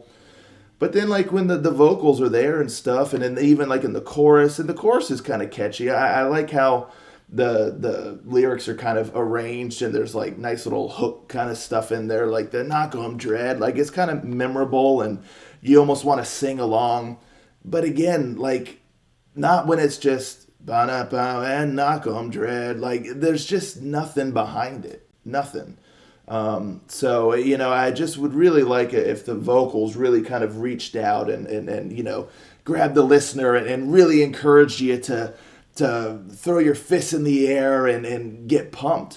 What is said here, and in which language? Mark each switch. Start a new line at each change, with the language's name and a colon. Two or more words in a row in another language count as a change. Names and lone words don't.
English: But then, like when the vocals are there and stuff, and then even like in the chorus, and the chorus is kind of catchy. I like how the lyrics are kind of arranged, and there's like nice little hook kind of stuff in there, like the "Knock 'em Dread." Like it's kind of memorable, and you almost want to sing along. But again, like not when it's just "ba na ba" and "Knock 'em Dread." Like there's just nothing behind it, nothing. So, I just would really like it if the vocals really kind of reached out and grabbed the listener and really encouraged you to throw your fists in the air and get pumped.